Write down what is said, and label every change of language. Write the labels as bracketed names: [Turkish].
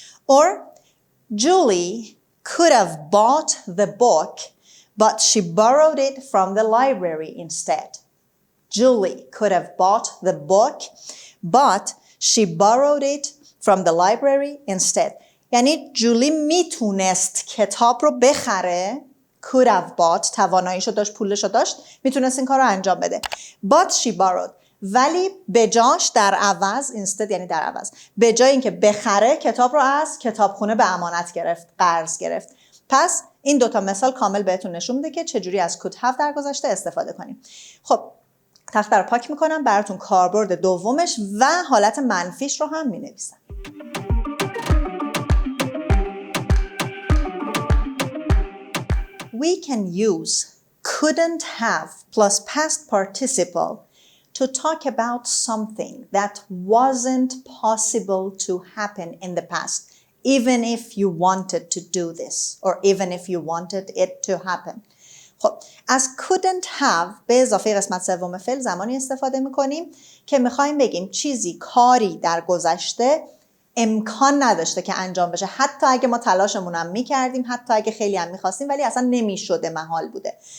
[English] Or Julie could have bought the book but she borrowed it from the library instead. Julie could have bought the book but she borrowed it from the library instead. [Persian] یعنی جولی میتونست کتاب رو بخره، [English] could have bought، [Persian] تواناییشو داشت، پولشو داشت، میتونست این کار رو انجام بده. [English] But she borrowed. [Persian] ولی به جاش در عوض instead یعنی در عوض به جای اینکه بخره کتاب رو از کتابخونه به امانت گرفت، قرض گرفت. پس این دوتا مثال کامل بهتون نشون میده که چجوری از could have در گذشته استفاده کنیم. خب تخته رو پاک میکنم براتون کاربرد دومش و حالت منفیش رو هم مینویسم. [English] We can use couldn't have plus past participle to talk about something that wasn't possible to happen in the past, even if you wanted to do this, or even if you wanted it to happen. [Persian] خب از couldn't have به اضافه قسمت سوم فعل زمانی استفاده میکنیم که میخوایم بگیم چیزی کاری در گذشته امکان نداشته که انجام بشه. حتی اگه ما تلاشمون هم میکردیم، حتی اگه خیلی هم میخواستیم ولی اصلا نمیشده، محال بوده.